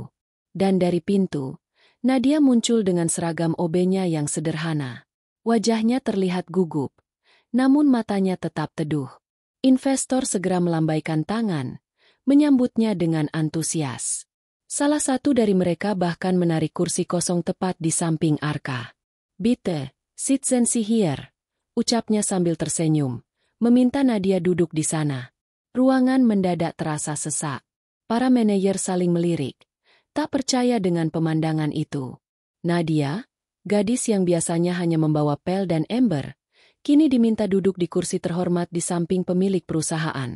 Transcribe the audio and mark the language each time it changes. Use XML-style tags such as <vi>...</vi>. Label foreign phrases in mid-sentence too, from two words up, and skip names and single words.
<id>Dan dari pintu, Nadia muncul dengan seragam OB-nya yang sederhana. Wajahnya terlihat gugup, namun matanya tetap teduh. Investor segera melambaikan tangan, menyambutnya dengan antusias. Salah satu dari mereka bahkan menarik kursi kosong tepat di samping Arka.</id> <de>"Bitte, sitzen Sie hier,"</de> <id>ucapnya sambil tersenyum, meminta Nadia duduk di sana. Ruangan mendadak terasa sesak. Para manajer saling melirik, tak percaya dengan pemandangan itu. Nadia, gadis yang biasanya hanya membawa pel dan ember, kini diminta duduk di kursi terhormat di samping pemilik perusahaan.</id>